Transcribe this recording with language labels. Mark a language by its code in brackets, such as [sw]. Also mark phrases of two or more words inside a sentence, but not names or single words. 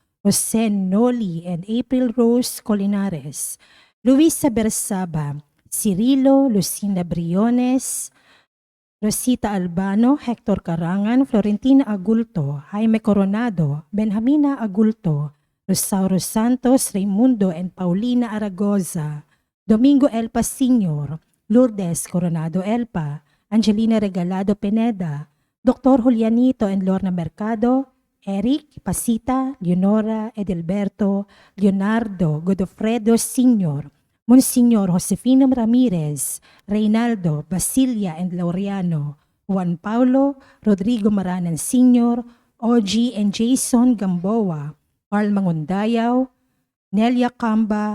[en] Jose Noli and April Rose Colinares, Luisa Bersaba, Cirilo Lucinda Briones, Rosita Albano, Hector Carangan, Florentina Agulto, Jaime Coronado, Benjamina Agulto, Rosauro Santos, Raimundo and Paulina Aragoza, Domingo Elpa Sr., Lourdes Coronado Elpa, Angelina Regalado Pineda, Dr. Julianito and Lorna Mercado, Eric Pasita, Leonora Edelberto, Leonardo Godofredo Sr., Monsignor Josefino Ramirez, Reynaldo Basilia and Laureano, Juan Paulo Rodrigo Maranan Sr., OG and Jason Gamboa, Carl Mangundayaw, Nelia Camba,